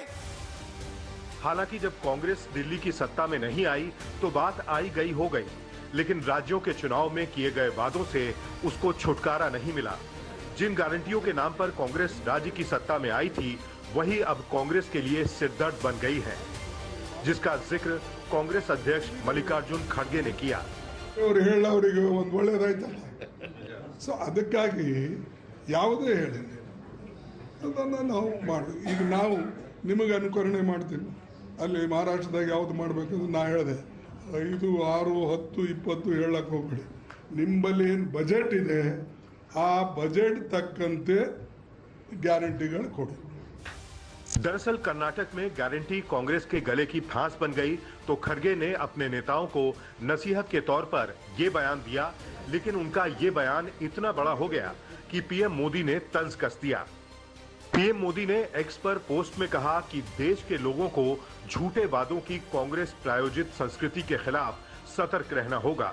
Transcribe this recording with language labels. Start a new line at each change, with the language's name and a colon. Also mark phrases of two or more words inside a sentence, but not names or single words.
Hindi: हालांकि जब कांग्रेस दिल्ली की सत्ता में नहीं आई तो बात आई गई हो गई, लेकिन राज्यों के चुनाव में किए गए वादों से उसको छुटकारा नहीं मिला। जिन गारंटियों के नाम पर कांग्रेस राज्य की सत्ता में आई थी, वही अब कांग्रेस के लिए सिरदर्द बन गई है, जिसका जिक्र कांग्रेस अध्यक्ष मल्लिकार्जुन खड़गे ने किया।
Kannada: ಹೇಳೋರಿಗೆ ಒಂದು ಒಳ್ಳೆದಾಯ್ತಲ್ಲ, ಸೊ ಅದಕ್ಕಾಗಿ ಯಾವುದೇ ಹೇಳಿ ಅದನ್ನು ನಾವು ಮಾಡಿ. ಈಗ ನಾವು ನಿಮಗೆ ಅನುಕರಣೆ ಮಾಡ್ತೀನಿ. ಅಲ್ಲಿ ಮಹಾರಾಷ್ಟ್ರದಾಗ ಯಾವ್ದು ಮಾಡಬೇಕಂದ್ರೆ ನಾ ಹೇಳಿದೆ 5, 6, 10, 20 ಹೇಳಕ್ಕೆ ಹೋಗ್ಬೇಡಿ. ನಿಮ್ಮಲ್ಲಿ ಏನು ಬಜೆಟ್ ಇದೆ ಆ ಬಜೆಟ್ ತಕ್ಕಂತೆ ಗ್ಯಾರಂಟಿಗಳು ಕೊಡಿ.
Hindi: दरअसल कर्नाटक में गारंटी कांग्रेस के गले की फांस बन गई तो खड़गे ने अपने नेताओं को नसीहत के तौर पर ये बयान दिया, लेकिन उनका ये बयान इतना बड़ा हो गया कि पीएम मोदी ने तंज कस दिया। पीएम मोदी ने एक्स पर पोस्ट में कहा कि देश के लोगों को झूठे वादों की कांग्रेस प्रायोजित संस्कृति के खिलाफ सतर्क रहना होगा।